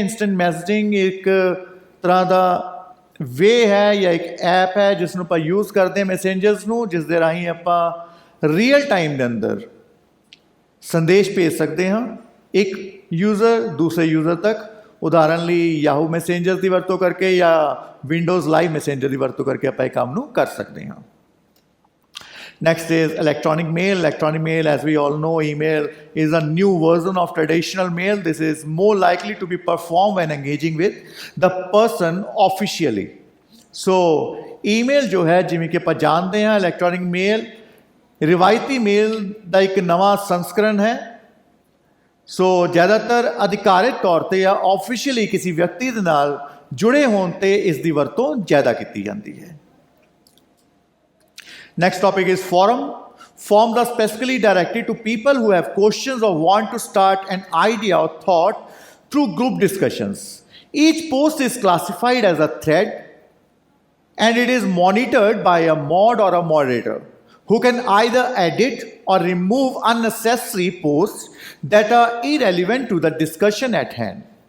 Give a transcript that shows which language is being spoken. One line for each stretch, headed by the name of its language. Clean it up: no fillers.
Punjabi: Instant messaging ਇੱਕ ਤਰ੍ਹਾਂ ਦਾ ਵੇ ਹੈ ਜਾਂ ਇੱਕ ਐਪ ਹੈ ਜਿਸ ਨੂੰ ਆਪਾਂ ਯੂਜ਼ ਕਰਦੇ ਹਾਂ ਮੈਸੇਂਜਰਸ ਨੂੰ, ਜਿਸ ਦੇ ਰਾਹੀਂ ਆਪਾਂ ਰੀਅਲ ਟਾਈਮ ਦੇ ਅੰਦਰ ਸੰਦੇਸ਼ ਭੇਜ ਸਕਦੇ ਹਾਂ ਇੱਕ ਯੂਜ਼ਰ ਦੂਸਰੇ ਯੂਜ਼ਰ ਤੱਕ। ਉਦਾਹਰਨ ਲਈ ਯਾਹੂ ਮੈਸੇਂਜਰ ਦੀ ਵਰਤੋਂ ਕਰਕੇ ਜਾਂ ਵਿੰਡੋਜ਼ ਲਾਈਵ ਮੈਸੇਂਜਰ ਦੀ ਵਰਤੋਂ ਕਰਕੇ ਆਪਾਂ ਇਹ ਕੰਮ ਨੂੰ ਕਰ ਸਕਦੇ ਹਾਂ।
English: Next is electronic mail. Electronic mail, as we all know, email is a new version of traditional mail. This is more likely to be performed when engaging with the person officially.
Punjabi: So email ਜੋ ਹੈ, ਜਿਵੇਂ ਕਿ ਆਪਾਂ ਜਾਣਦੇ ਹਾਂ, electronic mail ਰਿਵਾਇਤੀ ਮੇਲ ਦਾ ਇੱਕ ਨਵਾਂ ਸੰਸਕਰਣ ਹੈ। ਸੋ ਜ਼ਿਆਦਾਤਰ ਅਧਿਕਾਰਿਤ ਤੌਰ 'ਤੇ ਜਾਂ ਆਫੀਸ਼ੀਅਲੀ ਕਿਸੇ ਵਿਅਕਤੀ ਦੇ ਨਾਲ ਜੁੜੇ ਹੋਣ 'ਤੇ ਇਸ ਦੀ ਵਰਤੋਂ ਜ਼ਿਆਦਾ ਕੀਤੀ ਜਾਂਦੀ ਹੈ।
English: Next topic is forum. Forums are specifically directed to people who have questions or want to start an idea or thought through group discussions. Each post is classified as a thread and it is monitored by a mod or a moderator who can either edit or remove unnecessary posts that are irrelevant to the discussion at hand.